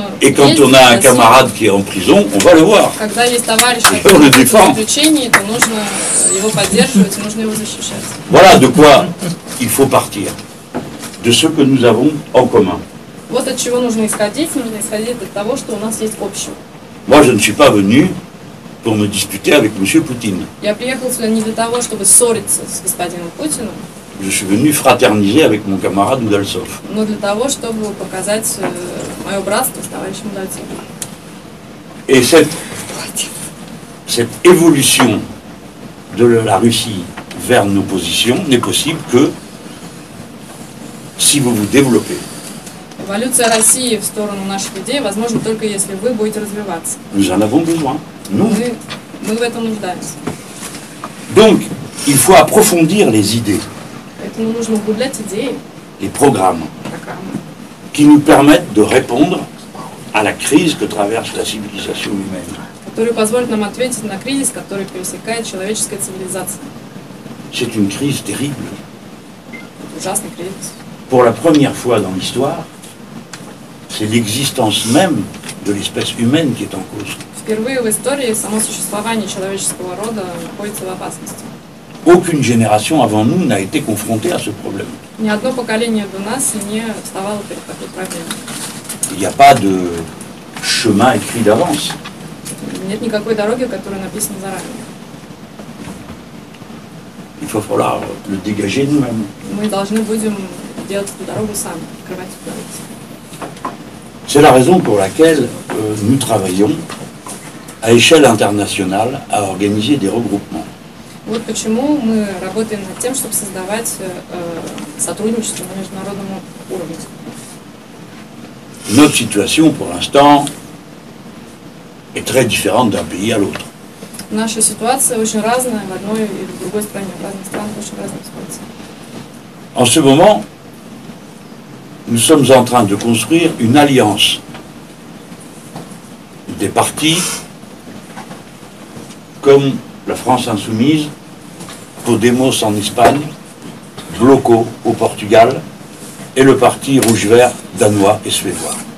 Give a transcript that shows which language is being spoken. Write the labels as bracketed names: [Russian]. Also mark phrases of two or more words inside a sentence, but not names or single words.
[French] Et quand [Russian] ездить [French] on a un [Russian] в Россию. [French] camarade qui est en prison, on va le voir. [Russian] Когда есть товарищ, [French] on le [Russian] который в [French] défend. [Russian] заключении, то нужно его поддерживать и нужно его защищать. [French] Voilà de quoi il faut partir. De ce que nous avons en commun. [Russian] Вот от чего нужно исходить от того, что у нас есть общего. [French] Moi, je ne suis pas venu pour me disputer avec M. Poutine. [Russian] Я приехал сюда не для того, чтобы ссориться с господином Путиным, [French] Je suis venu fraterniser avec mon camarade Udaltsov. [Russian] но для того, чтобы показать мое братство с товарищем Удальцовым. [French] Et cette évolution de la Russie vers nos positions n'est possible que si vous vous développez. [Russian] Эволюция России в сторону наших идей возможно только если вы будете развиваться. [French] Nous en avons besoin. Nous. [Russian] Мы в этом нуждаемся. [French] Donc, il faut approfondir les idées, [Russian] Поэтому нужно углублять идеи, [French] les programmes, [Russian] программы, [French] qui nous permettent de répondre à la crise que traverse la civilisation humaine. [Russian] которые позволят нам ответить на кризис, который пересекает человеческая цивилизация. [French] C'est une crise terrible. [Russian] Ужасный кризис. [French] Pour la première fois dans l'histoire, c'est l'existence même de l'espèce humaine qui est en cause. [Russian] Впервые в истории само существование человеческого рода находится в опасности. [French] Aucune génération avant nous n'a été confrontée à ce problème. [Russian] Ни одно поколение до нас не вставало перед такой проблемой. [French] Il n'y a pas de chemin écrit d'avance. [Russian] Нет никакой дороги, которая написана заранее. [French] Il va falloir le dégager nous-mêmes. [Russian] Мы должны будем делать эту дорогу сами, открывать эту дорогу. [French] C'est la raison pour laquelle nous travaillons à échelle internationale à organiser des regroupements. [Russian] Вот почему мы работаем над тем, чтобы создавать сотрудничество на международном уровне. [French] Notre situation, pour l'instant, est très différente d'un pays à l'autre. [Russian] Наша ситуация очень разная в одной и в другой стране, в разных странах очень разная ситуация. [French] En ce moment, nous sommes en train de construire une alliance des partis comme la France Insoumise, Podemos en Espagne, Bloco au Portugal et le parti rouge-vert danois et suédois.